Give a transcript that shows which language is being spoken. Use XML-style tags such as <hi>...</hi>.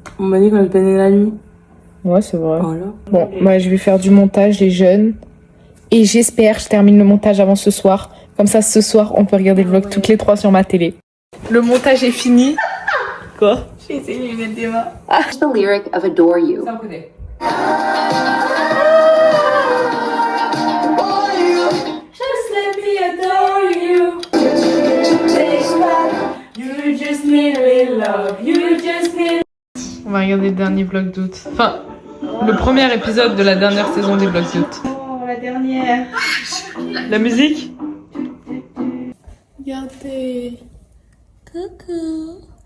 <fr>On m'a dit qu'on allait se baigner la nuit. Ouais, c'est vrai. Voilà. Bon, moi je vais faire du montage des jeunes. Et j'espère, je termine le montage avant ce soir. Comme ça, ce soir, on peut regarder le vlog toutes les trois sur ma télé. Le montage est fini. Quoi? J'ai essayé les lunettes d'Emma.</fr> <en>Here's the lyric of Adore You. Just let me adore you. Take back. You just need a little love. You just need.</en> <fr>On va regarder le dernier vlog d'août. Enfin, le premier épisode de la dernière saison des vlogs d'août. Oh, la dernière. La musique? Regardez. Coucou.</fr>